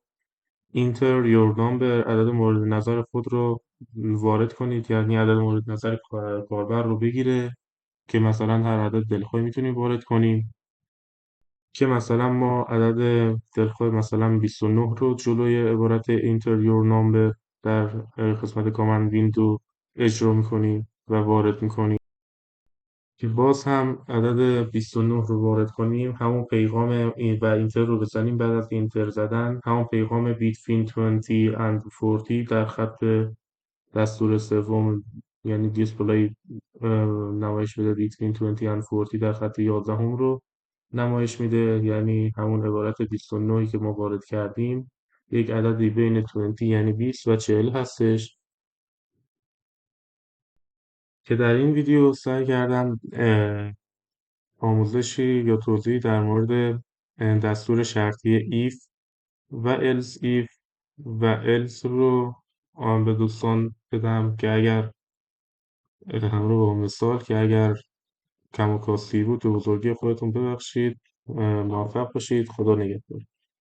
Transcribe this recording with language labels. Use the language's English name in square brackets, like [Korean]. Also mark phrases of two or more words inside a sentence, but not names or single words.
[English] enter your number, [Persian] عدد مورد نظر خود رو وارد کنید، یعنی عدد مورد نظر کاربر رو بگیره که مثلا هر عدد دلخواهی میتونیم وارد کنیم، که مثلا ما عدد دلخواه مثلا 29 رو جلوی عبارت [English] enter your number [Persian] در قسمت [English] command window [Persian] اجرا میکنیم و وارد میکنیم، که باز هم عدد 29 رو وارد کنیم، همون پیغام این و اینتر رو بزنیم. بعد از اینتر زدن همون پیغام [English] between 20 and 40 [Persian] در خط دستور سوم، یعنی دیسپلی نمایش بده [English] between 20 and 40 [Persian] در خط 11 رو نمایش میده، یعنی همون عبارت 29 که ما وارد کردیم یک عددی بین 20 یعنی 20 و 40 هستش. که در این ویدیو سعی کردم آموزشی یا توضیحی در مورد دستور شرطی if و [English] else if [Persian] و else رو به دوستان بدم که اگر همراه با مثال که اگر کم و کاستی بود به بزرگی خودتون ببخشید. موفق باشید. خدا نگهدار.